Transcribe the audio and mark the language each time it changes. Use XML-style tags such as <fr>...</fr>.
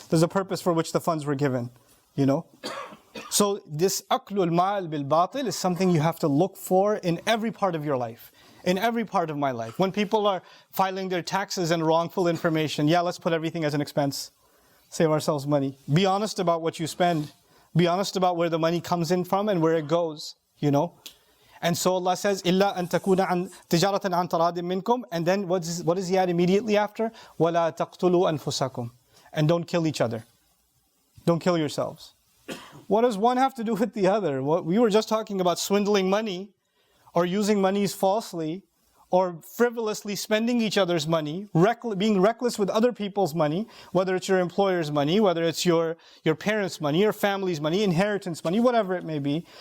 <en>There's a purpose for which the funds were given, you know. So this aklul mal bil batil is something you have to look for in every part of your life. In every part of my life. When people are filing their taxes and wrongful information, yeah, let's put everything as an expense. Save ourselves money. Be honest about what you spend. Be honest about where the money comes in from and where it goes, you know. And so Allah says,</en> <ar>إِلَّا أَن تَكُونَ عَنْ تِجَارَةً عَنْ تَرَادٍ مِّنْكُمْ.</ar> <en>And then what does he add immediately after?</en> <ar>وَلَا تَقْتُلُوا أَنفُسَكُمْ.</ar> <en>And don't kill each other. Don't kill yourselves. What does one have to do with the other? We were just talking about swindling money, or using monies falsely, or frivolously spending each other's money, being reckless with other people's money, whether it's your employer's money, whether it's your parents' money, your family's money, inheritance money, whatever it may be.</en>